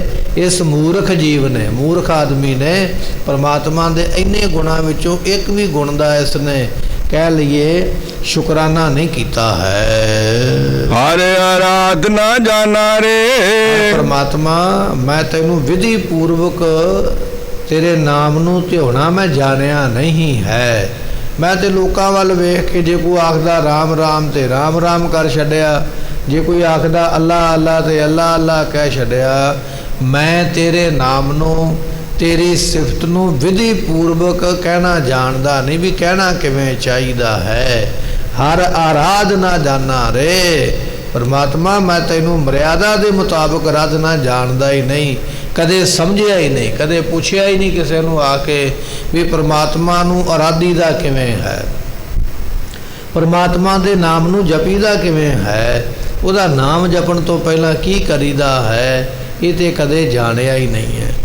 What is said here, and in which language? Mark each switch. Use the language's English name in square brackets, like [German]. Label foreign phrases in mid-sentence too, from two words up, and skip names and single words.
[Punjabi] ਇਸ ਮੂਰਖ ਜੀਵ ਨੇ, ਮੂਰਖ ਆਦਮੀ ਨੇ ਪਰਮਾਤਮਾ ਦੇ ਇੰਨੇ ਗੁਣਾਂ ਵਿੱਚੋਂ ਇੱਕ ਵੀ ਗੁਣ ਦਾ ਇਸ ਨੇ ਕਹਿ ਲਈਏ ਸ਼ੁਕਰਾਨਾ ਨਹੀਂ ਕੀਤਾ ਹੈ। ਹਰਿ ਆਰਾਧਨਾ ਜਾਣਾ ਰੇ। ਪਰਮਾਤਮਾ ਮੈਂ ਤੈਨੂੰ ਵਿਧੀ ਪੂਰਵਕ ਤੇਰੇ ਨਾਮ ਨੂੰ ਧਿਆਉਣਾ ਮੈਂ ਜਾਣਿਆ ਨਹੀਂ ਹੈ। ਮੈਂ ਤਾਂ ਲੋਕਾਂ ਵੱਲ ਵੇਖ ਕੇ ਜੇ ਕੋਈ ਆਖਦਾ ਰਾਮ ਰਾਮ ਤੇ ਰਾਮ ਰਾਮ ਕਰ ਛੱਡਿਆ ਜੇ ਕੋਈ ਆਖਦਾ ਅੱਲਾਹ ਅੱਲਾਹ ਤੇ ਅੱਲਾਹ ਅੱਲਾਹ ਕਹਿ ਛੱਡਿਆ। ਮੈਂ ਤੇਰੇ ਨਾਮ ਨੂੰ ਤੇਰੀ ਸਿਫ਼ਤ ਨੂੰ ਵਿਧੀ ਪੂਰਵਕ ਕਹਿਣਾ ਜਾਣਦਾ ਨਹੀਂ ਭੀ ਕਹਿਣਾ ਕਿਵੇਂ ਚਾਹੀਦਾ ਹੈ। ਹਰਿ ਆਰਾਧਨਾ ਜਾਣਾ ਰੇ ਪਰਮਾਤਮਾ ਮੈਂ ਤੈਨੂੰ ਮਰਯਾਦਾ ਦੇ ਮੁਤਾਬਕ ਆਰਾਧਨਾ ਜਾਣਦਾ ਹੀ ਨਹੀਂ ਕਦੇ ਸਮਝਿਆ ਹੀ ਨਹੀਂ ਕਦੇ ਪੁੱਛਿਆ ਹੀ ਨਹੀਂ ਕਿਸੇ ਨੂੰ ਆ ਕੇ ਭੀ ਪਰਮਾਤਮਾ ਨੂੰ ਆਰਾਧੀਦਾ ਕਿਵੇਂ ਹੈ ਪਰਮਾਤਮਾ ਦੇ ਨਾਮ ਨੂੰ ਜਪੀਦਾ ਕਿਵੇਂ ਹੈ ਉਹਦਾ ਨਾਮ ਜਪਣ ਤੋਂ ਪਹਿਲਾ ਕੀ ਕਰੀਦਾ ਹੈ ਇਹ ਤਾਂ ਕਦੇ ਜਾਣਿਆ ਹੀ ਨਹੀਂ ਹੈ।